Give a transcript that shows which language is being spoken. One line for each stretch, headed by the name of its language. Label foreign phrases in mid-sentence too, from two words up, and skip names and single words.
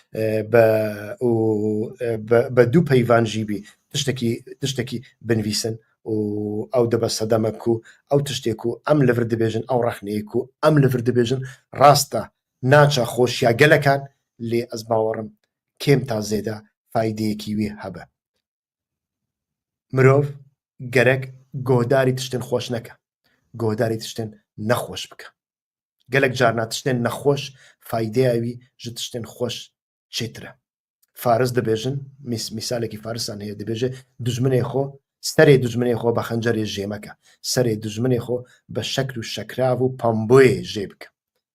Kurdish: bi dû peyvan jî bî tiştekî binivîsin û ew dibe sedeme ku ew tiştê ku em li vir dibêjin ew rexneyê ku em li vir dibêjin rast e naça xweşiya gelekan lê ez bawerim kêm ta zêde faydeyekî wê hebe mirov gerek guhdarî tiştên xweş neke guhdarî tiştên نەخۆش بکە. گەلێک جارنا تشتێن نەخۆش فایدەیەوی ژ تشتێن خۆش چێترە. فارس دەبێژن میسالێکی فارسان هەیە دەبێژێ دوژمنێ خۆ سەرێ دوژمنێ خۆ بە خەنجەرێ ژێمەکە سەرێ دوژمنێ خۆ بە شەکر و شەکراو و پەمبۆیە ژێ بکە.